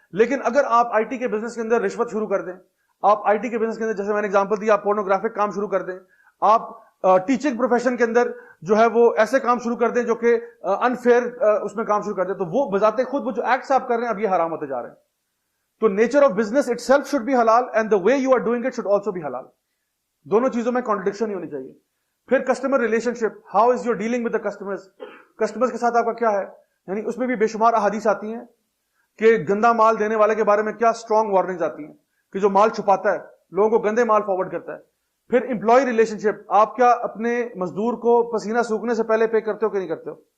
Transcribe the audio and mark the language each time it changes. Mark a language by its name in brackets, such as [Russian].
[Urdu] لیکن اگر آپ آئی ٹی کے بزنس کے اندر رشوت شروع کر دیں, آپ آئی ٹی کے بزنس کے اندر جیسے میں نے ایگزامپل دی, آپ پورنوگرافک کام شروع کر دیں, آپ ٹیچنگ پروفیشن کے اندر جو ہے وہ ایسے کام شروع کر دیں جو کہ انفیئر اس میں کام شروع کر دیں, تو وہ بذات خود وہ جو ایکٹس آپ کر رہے ہیں اب یہ حرام ہوتے جا رہے ہیں. [English] تو nature of business itself should be حلال and the way you are doing it should also be حلال. [Urdu] دونوں چیزوں میں کانٹرڈکشن نہیں ہونی چاہیے. [English] پھر customer relationship, how is your dealing with the customers. [Urdu] Customers کے ساتھ آپ کا کیا ہے, یعنی اس میں بھی بے شمار احادیث آتی ہیں کہ گندا مال دینے والے کے بارے میں کیا اسٹرانگ وارننگز آتی ہیں کہ جو مال چھپاتا ہے, لوگوں کو گندے مال فارورڈ کرتا ہے. پھر امپلائی ریلیشن شپ, آپ کیا اپنے مزدور کو پسینہ سوکھنے سے پہلے پے کرتے ہو کہ نہیں کرتے ہو.